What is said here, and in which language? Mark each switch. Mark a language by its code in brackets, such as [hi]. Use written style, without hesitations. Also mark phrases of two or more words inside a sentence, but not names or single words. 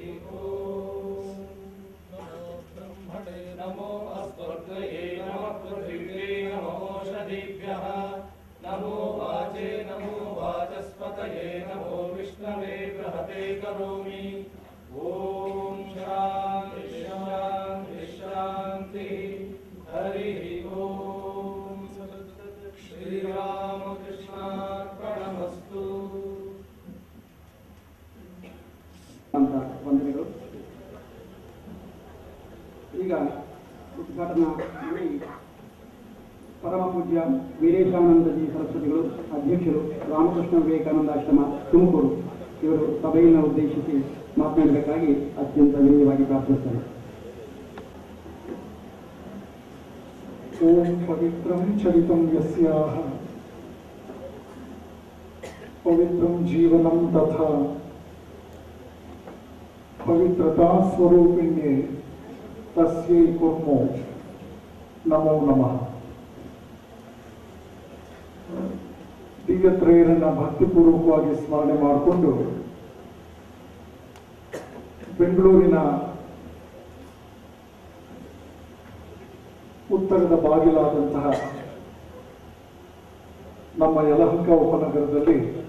[sa] ओम नमो ब्रह्मणे नमो अस्मद्गये नमः पृथिव्यै नमो ओषधीभ्यः नमो वाचे नमो वाचस्पतये नमो विष्णवे बृहते करोमि ओम शान्ति शान्ति शान्ति हरिः ओम श्री रामकृष्णार्पणमस्तु. [kn] ವಂದನೆಗಳು. ಈಗ ಉದ್ಘಾಟನಾ ಮಾಡಿ ಪರಮ ಪೂಜ್ಯ ವೀರೇಶಾನಂದಜಿ ಸರಸ್ವತಿಗಳು ಅಧ್ಯಕ್ಷರು ರಾಮಕೃಷ್ಣ ವಿವೇಕಾನಂದ ಆಶ್ರಮ ತುಮಕೂರು ಇವರು ಸಭೆಯನ್ನು ಉದ್ದೇಶಿಸಿ ಮಾತನಾಡಬೇಕಾಗಿ ಅತ್ಯಂತ ವಿನಯವಾಗಿ ಪ್ರಾರ್ಥಿಸುತ್ತಾರೆ. [sa] ಓಂ ಪವಿತ್ರಂ ಚರಿತಂ ಯಸ್ಯಾಹ ಪವಿತ್ರಂ ಜೀವನಂ ತಥಾ ಪವಿತ್ರತಾ ಸ್ವರೂಪಿಣ್ಯೆ ತಸ್ಯೈ ಕುರ್ಮೋ ನಮೋ ನಮಃ. [kn] ದಿವ್ಯತ್ರಯರನ್ನ ಭಕ್ತಿಪೂರ್ವಕವಾಗಿ ಸ್ಮರಣೆ ಮಾಡಿಕೊಂಡು ಬೆಂಗಳೂರಿನ ಉತ್ತರದ ಬಾಗಿಲಾದಂತಹ ನಮ್ಮ ಯಲಹಂಕ ಉಪನಗರದಲ್ಲಿ